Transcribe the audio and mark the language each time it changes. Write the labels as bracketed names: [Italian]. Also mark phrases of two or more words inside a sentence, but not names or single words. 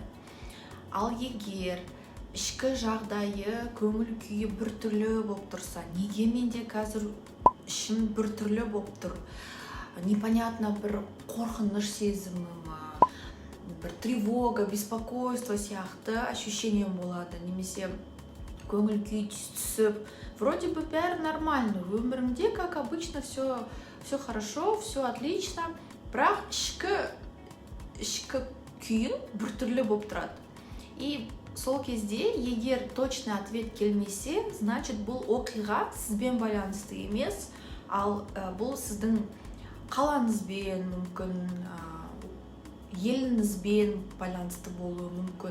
[Kazakh] Ал егер ішкі жағдайы, көңіл күйі бір түрлі болып тұрса, неге менде қазір ішім бір түрлі болып тұр? Непонятно, бір қорқыныш сезімі, бір [Russian] тревога, беспокойство [Kazakh] сияқты ощущение болады. Немесе көңіл күй түсіп, [Russian] вроде бы [Kazakh] бәрі нормально, өмірімде, [Russian] как обычно, все хорошо, все отлично, [Kazakh] бірақ ішкі күйін бір түрлі болып тұрады. И сол кезде, егер [Russian] точный ответ [Kazakh] келмесе, значит, бұл оқиға сізбен байланысты емес, ал бұл сіздің қалаңызбен, мүмкін еліңізбен байланысты болуы мүмкін.